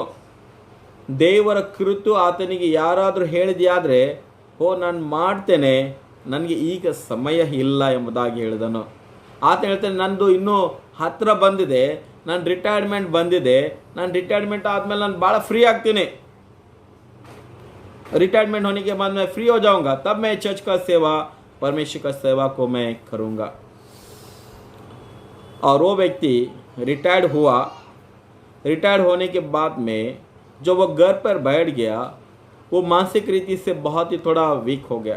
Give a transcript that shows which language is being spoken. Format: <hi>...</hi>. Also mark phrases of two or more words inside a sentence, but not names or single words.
<kn>ದೇವರ ಕುರಿತು ಆತನಿಗೆ ಯಾರಾದರೂ ಹೇಳಿದೆಯಾದರೆ, ನಾನು ಮಾಡ್ತೇನೆ, ನನಗೆ ಈಗ ಸಮಯ ಇಲ್ಲ ಎಂಬುದಾಗಿ ಹೇಳಿದನು. ಆತ ಹೇಳ್ತಾನೆ, ನಂದು ಇನ್ನೂ ಹತ್ತಿರ ಬಂದಿದೆ, ನನ್ನ ರಿಟೈರ್ಮೆಂಟ್ ಬಂದಿದೆ, ನಾನು ರಿಟೈರ್ಮೆಂಟ್ आदमेಲೆ ನಾನು ಭಾಳ ಫ್ರೀ ಆಗ್ತೀನಿ,</kn> <hi>रिटायरमेंट होने के बाद मैं फ्री हो जाऊंगा, तब मैं चर्च का सेवा, परमेश्वर का सेवा को मैं करूंगा. और वो व्यक्ति रिटायर्ड हुआ. रिटायर्ड होने के बाद में जो वो घर पर बैठ गया, वो मानसिक रीति से बहुत ही थोड़ा वीक हो गया.</hi>